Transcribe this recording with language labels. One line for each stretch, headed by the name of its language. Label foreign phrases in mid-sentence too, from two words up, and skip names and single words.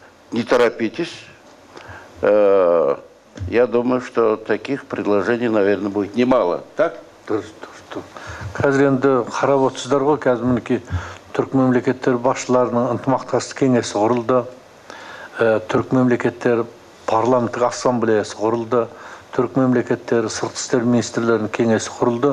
Russian: не торопитесь. Я думаю, что таких предложений, наверное, будет немало. Так?
Kazakh: Қазір енді қарап отырсыздар ғой, қазір мінекей түрік мемлекеттері басшыларының ынтымақтастық кеңесі құрылды. Түрік мемлекеттері парламенттік ассамблеясы құрылды. Түрік мемлекеттері сыртқы істер министрлерінің кеңесі құрылды.